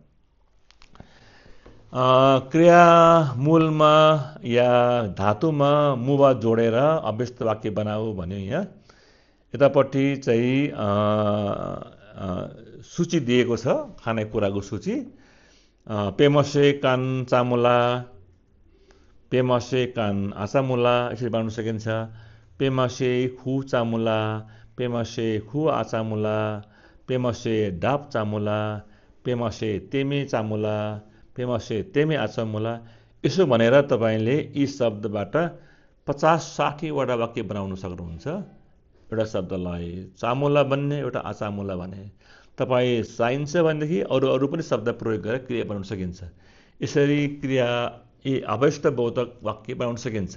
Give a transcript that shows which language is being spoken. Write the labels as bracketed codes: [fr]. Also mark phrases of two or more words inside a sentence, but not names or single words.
[ne] क्रिया मूलमा या धातुमा मुवा जोडेर अभ्यस्त वाक्य बनाऊ भन्यो। यहाँ यतापट्टि चाहिँ सूची दिएको छ, खानेकुराको सूची। [taj] पेमसे कान चामुला, पेमसे कान आचामुला, [ne] यसरी बनाउन सकिन्छ। [taj] पेमसे खु चामुला, पेमसे खु आचामुला, पेमसे डाब चामुला, पेमसे तेमे चामुला, पेमसे तेमे आचामुला। [ne] यसो भनेर तपाईँले यी शब्दबाट 50-60 वटा वाक्य बनाउन सक्नुहुन्छ। एउटा शब्दलाई चामुला भन्ने, एउटा आचामुला भन्ने। तपाईँ चाहिन्छ भनेदेखि अरू पनि शब्द प्रयोग गरेर क्रिया बनाउन सकिन्छ। यसरी क्रिया यी अभ्यस्त बोधक वाक्य बनाउन सकिन्छ।